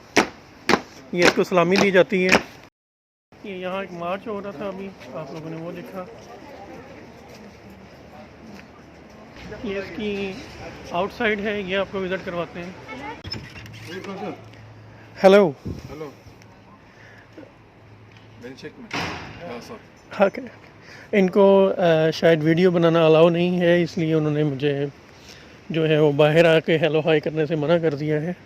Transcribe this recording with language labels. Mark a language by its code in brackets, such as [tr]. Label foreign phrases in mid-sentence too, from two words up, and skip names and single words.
[hi] ये इसको सलामी दी जाती है। ये यहाँ एक मार्च हो रहा था, अभी आप लोगों ने वो देखा। ये इसकी आउटसाइड है, ये आपको विज़िट करवाते हैं। हेलो। [tr] Alo. Beni çekme. Ya sor. [hi] ओके। इनको शायद वीडियो बनाना अलाउ नहीं है, इसलिए उन्होंने मुझे जो है वो बाहर आके [en] hello hi [hi] करने से मना कर दिया है।